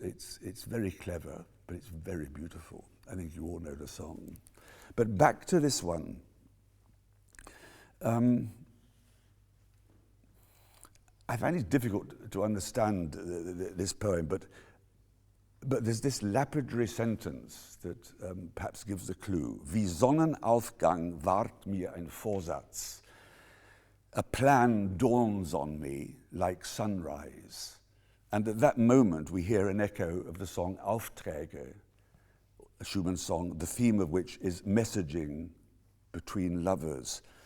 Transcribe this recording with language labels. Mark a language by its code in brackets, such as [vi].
[en] It's very clever, but it's very beautiful. I think you all know the song. But back to this one. I find it difficult to understand this poem, but there's this lapidary sentence that perhaps gives a clue. [de] Wie Sonnenaufgang ward mir ein Vorsatz. [en] A plan dawns on me like sunrise. And at that moment, we hear an echo of the song Aufträge, a Schumann song, the theme of which is messaging between lovers.